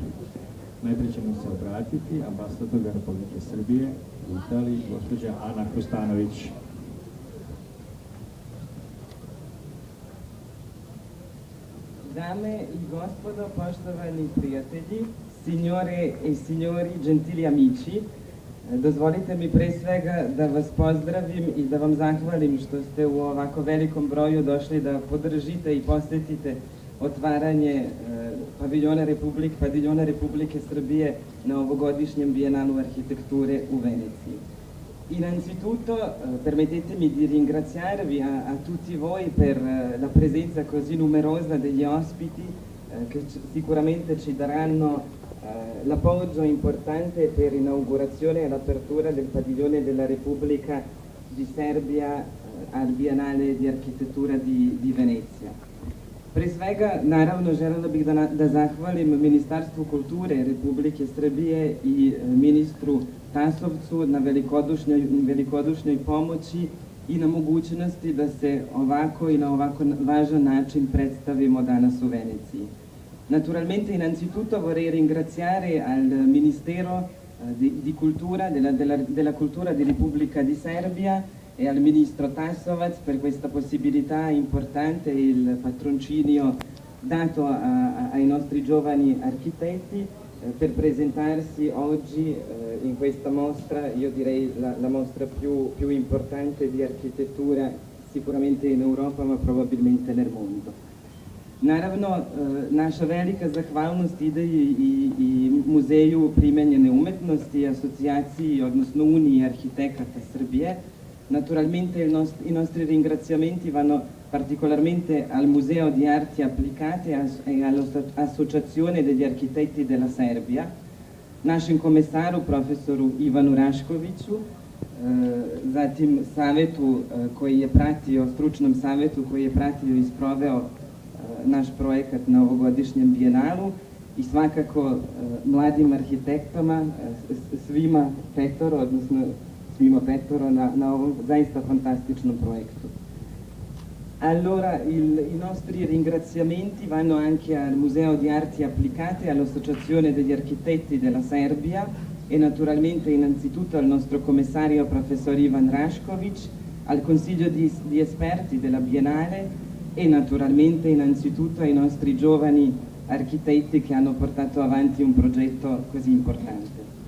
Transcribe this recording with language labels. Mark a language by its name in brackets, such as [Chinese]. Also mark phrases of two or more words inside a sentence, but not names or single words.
[Serbian] Najprije ćemo se obratiti ambasador Republike Srbije u Italiji, gospođa Ana Kostanović. Dame i gospodo, poštovani prijatelji, [Italian] signore e signori, gentili amici, [Serbian] dozvolite mi pre svega da vas pozdravim i da vam zahvalim što ste u ovako velikom broju došli da podržite i posetite otvaranje paviljona Republike Srbije na ovogodišnjem Biennale Architetture u Venezia. [Italian] Innanzitutto permettetemi di ringraziarvi a tutti voi per la presenza così numerosa degli ospiti che sicuramente ci daranno l'appoggio importante per l'inaugurazione e l'apertura del padiglione della Repubblica di Serbia al Biennale di Arhitektura di Venezia. [Serbian] Pre svega, naravno, želela bih da zahvalim Ministarstvu kulture Republike Srbije i ministru Tasovcu na velikodušnjoj pomoći i na mogućnosti da se ovako i na ovako važan način predstavimo danas u Veneciji. [Italian] Naturalmente, innanzitutto vorrei ringraziare al Ministero di Cultura, della Cultura di Repubblica di Serbia e al Ministro Tasovac per questa possibilità importante e il patrocinio dato ai nostri giovani architetti per presentarsi oggi in questa mostra, io direi la mostra più importante di architettura sicuramente in Europa ma probabilmente nel mondo. [Serbian] Naravno, naša velika zahvalnost ide i Muzeju primenjene umetnosti, asocijaciji, odnosno Uniji arhitekata Srbije. [Italian] Naturalmente i nostri ringraziamenti vanno particolarmente al Museo di Arti Applicate e all'Associazione degli Architetti della Serbia, [Serbian] našem komesaru, profesoru Ivanu Raškoviću, zatim savetu koji je pratio, stručnom savetu koji je pratio i sproveo naš projekat na ovogodišnjem Bijenalu i svakako mladim arhitektama, svima petoro na ovom zaista fantastičnom projektu. [Italian] Allora, i nostri ringraziamenti vanno anche al Museo di Arti Applicate, all'Associazione degli Architetti della Serbia e naturalmente innanzitutto al nostro commissario professor Ivan Rašković, al Consiglio di Esperti della Biennale e naturalmente innanzitutto ai nostri giovani architetti che hanno portato avanti un progetto così importante.